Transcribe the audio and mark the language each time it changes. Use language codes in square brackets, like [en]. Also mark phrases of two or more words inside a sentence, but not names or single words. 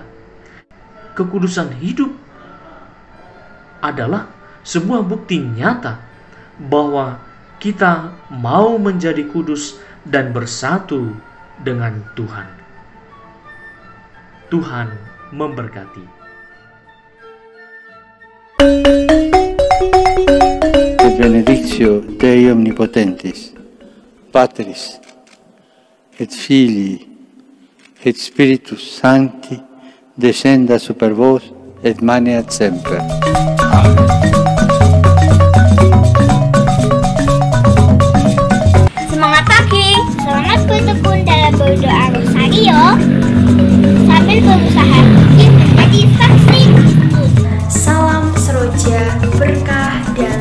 [id] Kekudusan hidup adalah sebuah bukti nyata bahwa kita mau menjadi kudus dan bersatu dengan Tuhan. Tuhan memberkati. [la] Et benedictio Dei Omnipotentis, Patris, et Filii, et Spiritus Sancti, descenda super vos et maneat semper. Amen. [id] Semangat pagi, semangat bertekun dalam berdoa rosario sambil berusaha ingin menjadi saksi Kristus. Salam seroja berkah dalam.